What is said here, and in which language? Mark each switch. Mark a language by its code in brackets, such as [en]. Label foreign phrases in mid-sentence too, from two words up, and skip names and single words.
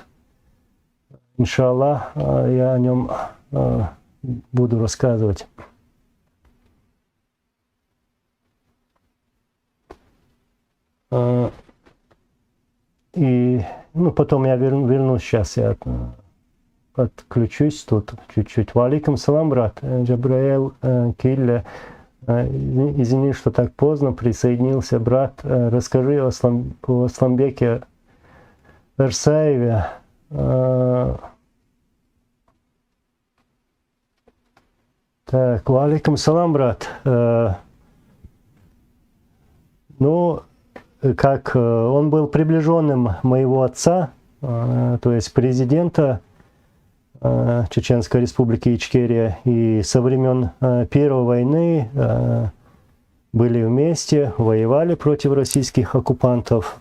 [ru] Иншаллах, я о нем буду рассказывать. И потом я вернусь сейчас. Я отключусь тут чуть-чуть. [ar] وعليكم السلام, [ru] брат. Джабраэл Килля. Извини, что так поздно присоединился, брат. Расскажи о Асламбеке Версаеве. Так, [ar] وعليكم السلام, [ru] брат. Ну, как он был приближенным моего отца, то есть президента Чеченской республики Ичкерия, и со времен Первой войны были вместе, воевали против российских оккупантов.